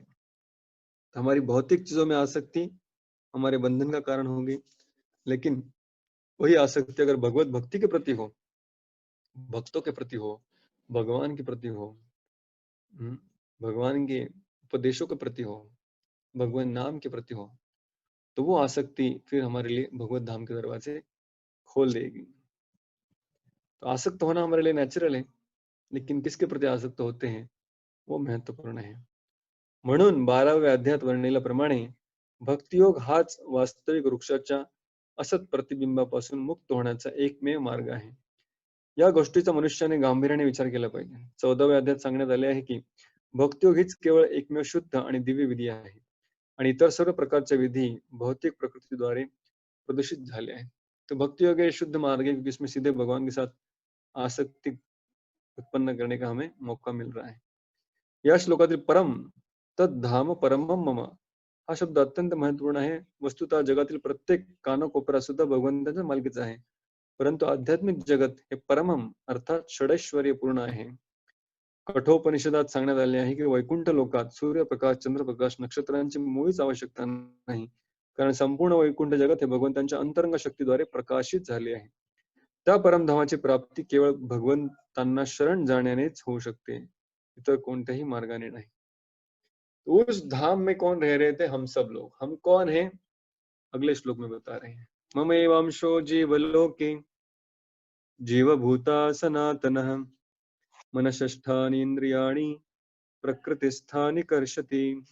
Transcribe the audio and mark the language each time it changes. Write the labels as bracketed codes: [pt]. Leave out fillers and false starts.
[hi] तो हमारी भौतिक चीजों में आसक्ति हमारे बंधन का कारण होगी, लेकिन वही आसक्ति अगर भगवत भक्ति के प्रति हो, भक्तों के प्रति हो, भगवान के प्रति हो, भगवान के उपदेशों के प्रति हो, भगवान नाम के प्रति हो, तो वो आसक्ति फिर हमारे लिए भगवत धाम के दरवाजे खोल देगी। तो आसक्त होना हमारे लिए नेचुरल है, लेकिन किसके प्रति आसक्त होते हैं वो महत्वपूर्ण है। [mr] म्हणून 12व्या अध्यायात वर्णिल्याप्रमाणे भक्तियोग हाच वास्तविक वृक्षाच्या असत प्रतिबिंबापासून मुक्त होण्याचा एकमेव मार्ग आहे। या गोष्टीचा मनुष्याने गांभीर्याने विचार केला पाहिजे। 14व्या अध्यायात सांगण्यात आले आहे की भक्तियोग हीच केवळ एकमेव शुद्ध आणि दिव्य विधी आहे आणि इतर सर्व प्रकारच्या विधी भौतिक प्रकृतीद्वारे प्रदूषित झाले आहेत। [hi] तो भक्ति योग एक शुद्ध मार्ग है क्योंकि इसमें सीधे भगवान के साथ आसक्ति उत्पन्न करने का हमें मौका मिल रहा है। [mr] या श्लोकातील परम तद्धाम परमम मम हा शब्द अत्यंत महत्वपूर्ण आहे। वस्तुतः जगातील प्रत्येक कानाकोपरा सुद्धा भगवंताच्या मालकीचा आहे, परंतु आध्यात्मिक जगत हे परमम अर्थात षडैश्वर्य पूर्ण आहे। कठोपनिषदात सांगण्यात आले आहे की वैकुंठ लोकात सूर्यप्रकाश, चंद्रप्रकाश, नक्षत्रांची मुळीच आवश्यकता नाही, कारण संपूर्ण वैकुंठ जगत हे भगवंतांच्या अंतरंग शक्तीद्वारे प्रकाशित झाले आहे। त्या परमधामाची प्राप्ती केवळ भगवंतांना शरण जाण्यानेच होऊ शकते, इतर कोणत्याही मार्गाने नहीं। [hi] तो उस धाम में कौन रह रहे थे, हम सब लोग। हम कौन हैं, अगले श्लोक में बता रहे हैं। [sa] ममेवांशो जीवलोके जीवभूता सनातनः मनषष्ठानि इंद्रियाणि प्रकृतिस्थानि कर्षति।